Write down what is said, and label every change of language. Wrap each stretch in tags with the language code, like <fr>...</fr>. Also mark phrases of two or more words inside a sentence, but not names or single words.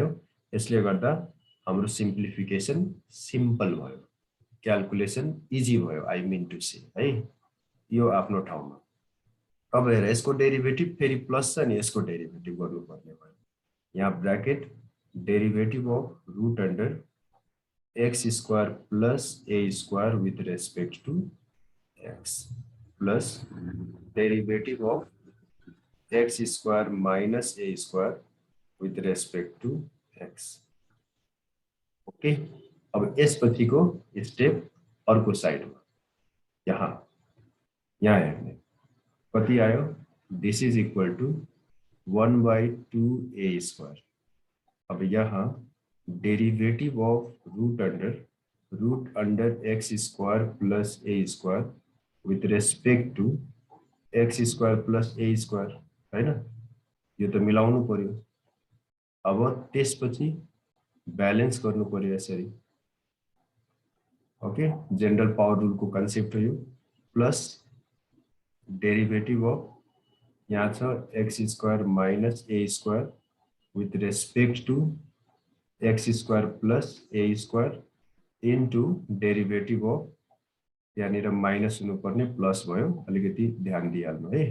<ne>यसले गर्दा हाम्रो सिम्प्लिफिकेसन सिम्पल भयो,</ne> <en>calculation easy</en> <ne>भयो,</ne> <en>I mean to say</en> <ne>है। यो आफ्नो ठाउँमा। अब हेर, यसको डेरिभेटिभ फेरि प्लस छ नि, यसको डेरिभेटिभ गर्नुपर्ने भयो।</ne> <en>यहाँ bracket derivative of root under x square plus a square with respect to x plus derivative of x square minus a square with respect to x.</en> <ne>ओके, अब यसपछिको स्टेप अर्को साइडमा यहाँ हेर्ने कति आयो,</ne> <en>this is equal to 1/2a square.</en> <ne>अब यहाँ</ne> <en>derivative of root under x square plus a square with respect to x square plus a square</en> <ne>हैन, यो त मिलाउनु पर्यो। अब त्यसपछि ब्यालेन्स गर्नु पर्यो यसरी। ओके,</ne> <en>general power rule</en> <ne>को कन्सेप्ट हो यो।</ne> <en>plus derivative of</en> <ne>यहाँ छ</ne> <en>x square minus a square with respect to x square plus a square into derivative of,</en> <ne>यहाँनिर माइनस हुनुपर्ने प्लस भयो, अलिकति ध्यान दिइहाल्नु है।</ne>